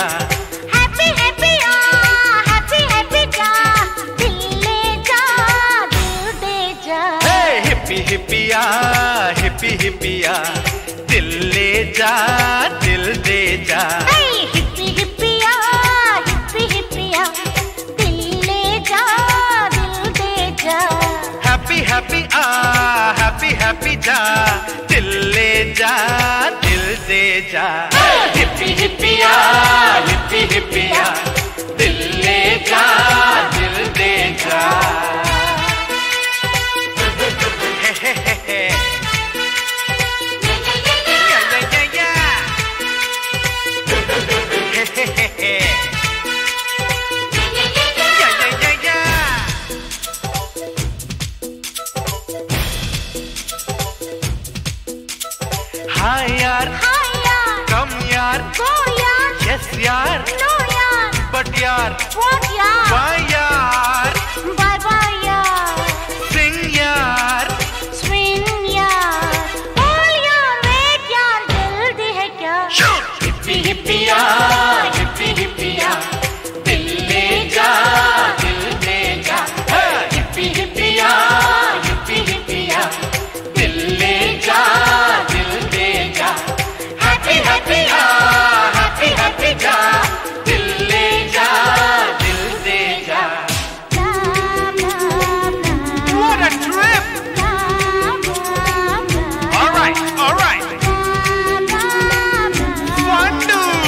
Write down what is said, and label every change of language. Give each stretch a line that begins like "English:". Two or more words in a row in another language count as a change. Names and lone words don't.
Hindi: हैप्पी हैप्पिया हैप्पी हैप्पी जा दिल ले जा दिल दे जा. हिप्पी हिप्पिया हिप्पी हिप्पिया दिल ले जा दिल दे जा. हिप्पी हिप्पिया हिप्पी हिप्पिया दिल ले जा दिल दे जा. हैप्पी हैप्पी हैप्पी हैप्पी जा दिल ले जा दिल दे जा. हिप्पी हिप्पिया हिप्पी हिप्पिया दिल ले जा दिल दे जा. हे हे हे हे. या या या या. हे हे हे हे. या या या या. हाय यार कम यार यस यार बट यार बाय यार सिंग यार बोल यार वेट यार जल्दी है क्या. हिप्पी हिप्पिया हिप्पी हिप्पिया दिल ले जा दिल दे जा. हिप्पी हिप्पिया हिप्पी हिप्पिया दिल ले जा दिल दे जा. हैप्पी हैप्पी हैप्पी हैप्पी जा दिल ले जा दिल दे जा.
English: What a trip! All right, all right. Wondu!